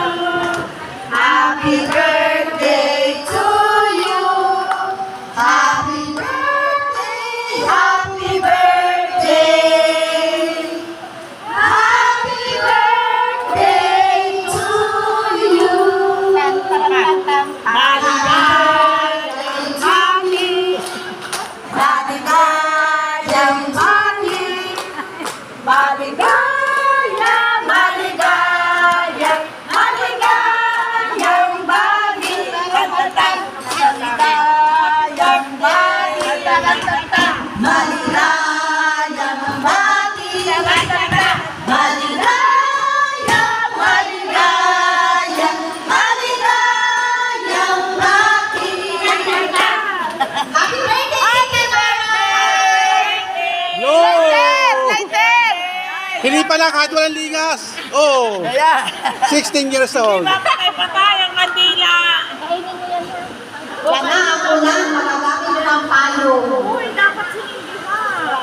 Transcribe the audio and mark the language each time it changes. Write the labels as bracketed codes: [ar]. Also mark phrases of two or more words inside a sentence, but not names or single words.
[en] Happy birthday to you. Happy birthday, happy birthday. Happy birthday to you. [tl] Maligayang bati. Maligayang bati. Maligayang, maligayang, maligayang bati. Maligayang bati. Maligayang bati. Maligayang, maligayang, maligayang bati. [en] Happy birthday! Happy birthday! Yo! [tl] Hindi pala kahit walang lingas. [en] Oh, 16 years old. [tl] Patay ang kandila. Wala ako lang, magagamit mo ng palo. Uy, dapat sinindi ka.